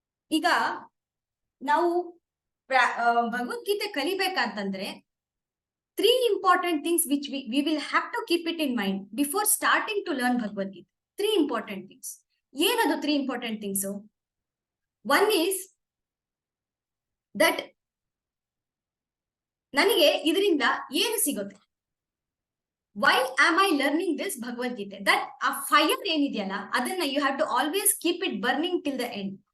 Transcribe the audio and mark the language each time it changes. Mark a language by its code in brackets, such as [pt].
[kn] ಈಗ ನಾವು Bhagavad Gita ಕಲಿಬೇಕಂತಂದ್ರೆ [en] 3 important things which we will have to keep it in mind before starting to learn Bhagavad Gita. 3 important things. [kn] ಏನದು [en] 3 important things? One is that [kn] ನನಗೆ ಇದರಿಂದ ಏನು ಸಿಗುತ್ತೆ? [en] Why am I learning this Bhagavad Gita? That a fire [kn] ಏನಿದೆಯಲ್ಲ ಅದನ್ನ [en] you have to always keep it burning till the end.